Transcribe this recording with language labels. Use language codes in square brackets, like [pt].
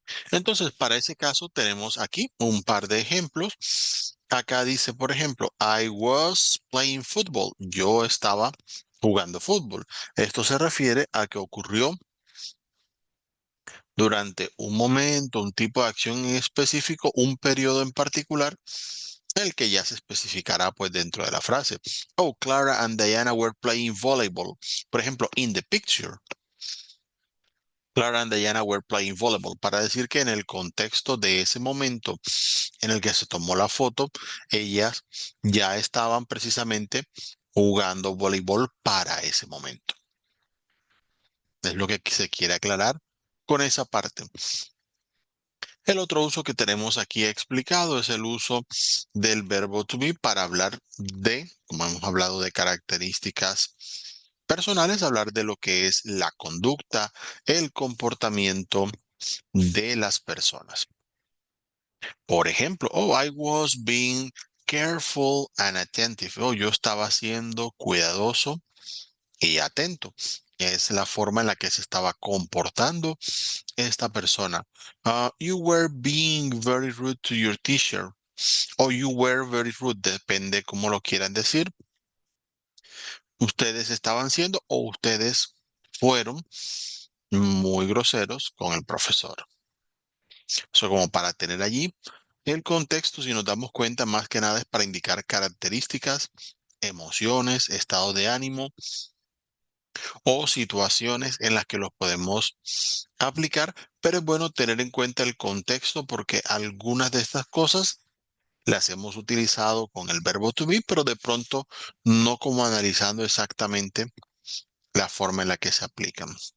[es] Entonces, para ese caso tenemos aquí un par de ejemplos. Acá dice, por ejemplo, [en] I was playing football. [es] Yo estaba jugando fútbol. Esto se refiere a que ocurrió durante un momento, un tipo de acción en específico, un periodo en particular, el que ya se especificará pues dentro de la frase. [en] Oh, Clara and Diana were playing volleyball. [es] Por ejemplo, [en] in the picture. Clara and Diana were playing volleyball, [es] para decir que en el contexto de ese momento en el que se tomó la foto, ellas ya estaban precisamente jugando voleibol para ese momento. Es lo que se quiere aclarar con esa parte. El otro uso que tenemos aquí explicado es el uso del verbo to be para hablar de, como hemos hablado, de características personales, hablar de lo que es la conducta, el comportamiento de las personas. Por ejemplo, [en] oh, I was being careful and attentive. [es] Oh, yo estaba siendo cuidadoso y atento. Es la forma en la que se estaba comportando esta persona. [en] You were being very rude to your teacher. [es] O [en] you were very rude, [es] depende cómo lo quieran decir. Ustedes estaban siendo o ustedes fueron muy groseros con el profesor. Eso como para tener allí el contexto, si nos damos cuenta, más que nada es para indicar características, emociones, estado de ánimo o situaciones en las que los podemos aplicar, pero es bueno tener en cuenta el contexto porque algunas de estas cosas las hemos utilizado con el verbo to be, pero de pronto no como analizando exactamente la forma en la que se aplican.